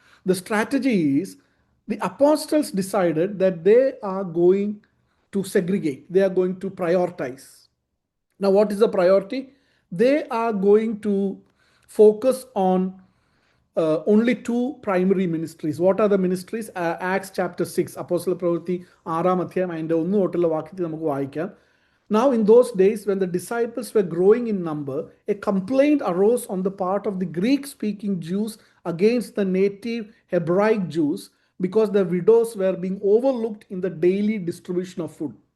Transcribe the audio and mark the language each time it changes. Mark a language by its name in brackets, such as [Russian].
[English] The strategy is, the apostles decided that they are going to segregate. They are going to prioritize. Now, what is the priority? They are going to focus on only two primary ministries. What are the ministries? [Malayalam] Acts chapter 6, Apostle Pravruthi 6 അധ്യായം അതിൻ്റെ 1 തൊട്ടുള്ള വാക്യത്തിൽ നമുക്ക് വായിക്കാം. [English] Now in those days when the disciples were growing in number, a complaint arose on the part of the Greek-speaking Jews against the native Hebraic Jews because their widows were being overlooked in the daily distribution of food.